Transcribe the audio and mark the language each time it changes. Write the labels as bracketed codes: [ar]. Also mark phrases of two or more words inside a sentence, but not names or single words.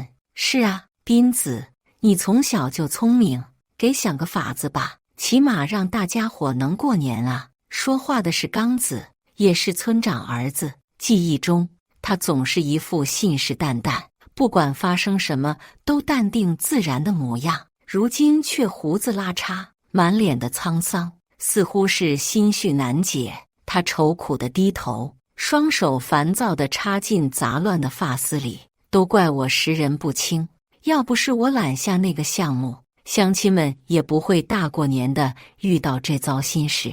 [zh] 是啊，斌子，你從小就聰明，給想個法子吧，起碼讓大家伙能過年啊。說話的是剛子，也是村長兒子。記憶中，他總是一副信誓旦旦，不管發生什麼都淡定自然的模樣。如今卻鬍子拉碴，滿臉的滄桑，似乎是心緒難解。他愁苦地低頭，雙手煩躁地插進雜亂的髮絲裡。都怪我識人不清，要不是我攬下那個項目，鄉親們也不會大過年的遇到這糟心事。